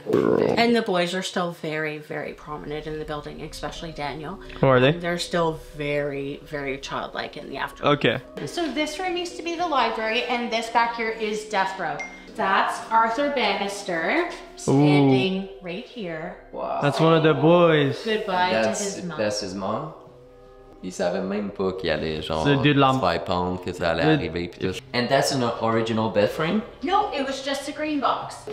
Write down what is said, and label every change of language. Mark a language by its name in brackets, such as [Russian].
[English] And the boys are still very, very prominent in the building, especially Daniel. Who are they? They're still very, very childlike in the afterlife. Okay. So this room used to be the library, and this back here is death row. That's Arthur Bannister standing right here. Wow. That's one of the boys. Goodbye to his mom. That's his mom? [French] Il savait même pas qu'il allait genre C'est de la- se faire pendre, que ça allait arriver pis tout. [English] And that's an original bed frame? No, it was just a green box.